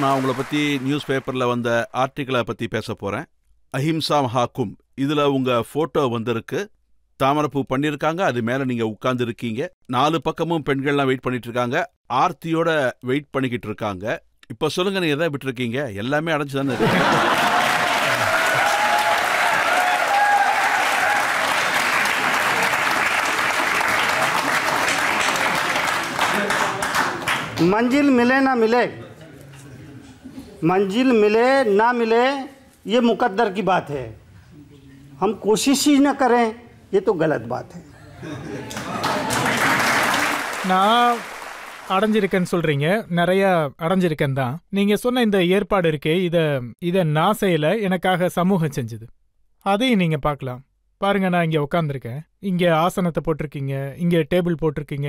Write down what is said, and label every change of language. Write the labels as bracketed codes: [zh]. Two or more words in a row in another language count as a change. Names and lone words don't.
[ta] நான் உங்களை பத்தி நியூஸ் பேப்பர்ல வந்த ஆர்டிகிளை பத்தி பேச போறேன். அஹிம்சா மஹாகும், இதுல உங்க போட்டோ வந்திருக்கு. தாமரைப்பூ பண்ணிருக்காங்க, அது மேல நீங்க உட்கார்ந்து இருக்கீங்க. 4 பக்கமும் பெண்கள்லாம் வெயிட் பண்ணிட்டு இருக்காங்க, ஆர்த்தியோட வெயிட் பண்ணிக்கிட்டு இருக்காங்க. இப்ப சொல்லுங்க, நீங்க எதை விட்டு இருக்கீங்க? எல்லாமே அடைஞ்சுதானே இருக்கு. [hi] मंजिल मिले ना मिले, मंजिल मिले ना मिले, ये मुकद्दर की बात है. हम कोशिश ही न करें, ये तो गलत बात है. [ta] நான் அடைஞ்சிருக்கேன்னு சொல்றீங்க, நிறைய அடைஞ்சிருக்கேன் தான். நீங்க சொன்ன இந்த ஏற்பாடு இருக்கே, இத நான் செய்யல, எனக்காக சமூகம் செஞ்சது. அதையும் நீங்க பார்க்கலாம். பாருங்க, நான் இங்க உட்காந்துருக்கேன், இங்க ஆசனத்தை போட்டிருக்கீங்க, இங்க டேபிள் போட்டிருக்கீங்க.